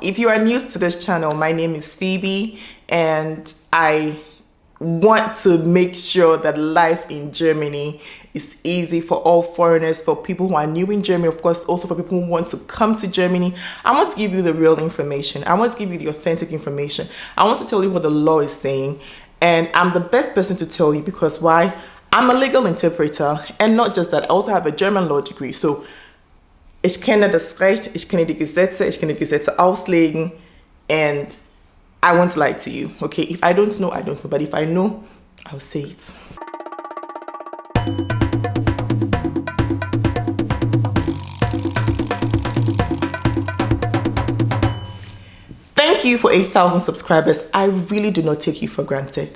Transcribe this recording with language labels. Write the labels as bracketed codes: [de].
[en] If you are new to this channel, my name is Phoebe and I want to make sure that life in Germany is easy for all foreigners, for people who are new in Germany, of course, also for people who want to come to Germany. I want to give you the real information. I want to give you the authentic information. I want to tell you what the law is saying. And I'm the best person to tell you because why? I'm a legal interpreter, and not just that, I also have a German law degree. So, [de] ich kenne das Recht, ich kenne die Gesetze auslegen, [en] and I won't lie to you, okay? If I don't know, I don't know, but if I know, I'll say it. Thank you for 8,000 subscribers. I really do not take you for granted.